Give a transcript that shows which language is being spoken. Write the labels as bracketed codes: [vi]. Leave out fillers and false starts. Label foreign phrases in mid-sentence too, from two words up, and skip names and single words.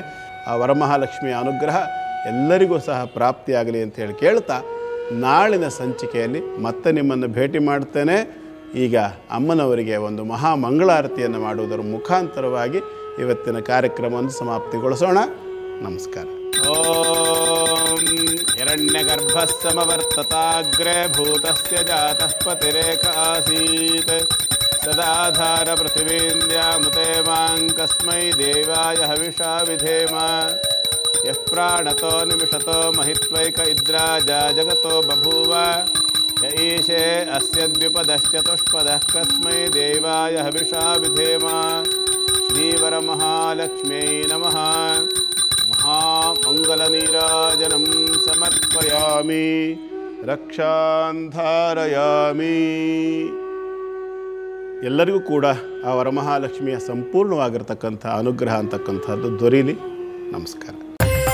[kn] ಆ ವರಮಹಾಲಕ್ಷ್ಮಿಯ ಅನುಗ್ರಹ ಎಲ್ಲರಿಗೂ ಸಹ ಪ್ರಾಪ್ತಿಯಾಗಲಿ ಅಂತ ಹೇಳಿ ಕೇಳ್ತಾ, ನಾಳಿನ ಸಂಚಿಕೆಯಲ್ಲಿ ಮತ್ತೆ ನಿಮ್ಮನ್ನು ಭೇಟಿ ಮಾಡ್ತೇನೆ. ಈಗ ಅಮ್ಮನವರಿಗೆ ಒಂದು ಮಹಾ ಮಂಗಳಾರತಿಯನ್ನು ಮಾಡುವುದರ ಮುಖಾಂತರವಾಗಿ ಇವತ್ತಿನ ಕಾರ್ಯಕ್ರಮವನ್ನು ಸಮಾಪ್ತಿಗೊಳಿಸೋಣ. [sa] ನಮಸ್ಕಾರ. ಓಂ ಹಿರಣ್ಯಗರ್ಭಃ ಸಮವರ್ತತಾಗ್ರೇ ಭೂತಸ್ಯ ಜಾತಃ ಪತಿರೇಕ ಆಸೀತ್ तदाधार पृथिवीन्द्यामुते मां कस्मै देवाय हविषा विधेम यः प्राणतो निमिषतो महित्वैक इद्राजा जगतो बभूव य ईशे अस्य द्विपदश्चतुष्पदः कस्मै देवाय हविषा विधेम श्रीवरमहालक्ष्म्यै नमः। महामङ्गलनीराजनं समर्पयामि, रक्षान् धारयामि। [kn] ಎಲ್ಲರಿಗೂ ಕೂಡ ಆ ವರಮಹಾಲಕ್ಷ್ಮಿಯ ಸಂಪೂರ್ಣವಾಗಿರ್ತಕ್ಕಂಥ ಅನುಗ್ರಹ ಅಂತಕ್ಕಂಥದ್ದು ದೊರೀಲಿ. ನಮಸ್ಕಾರ.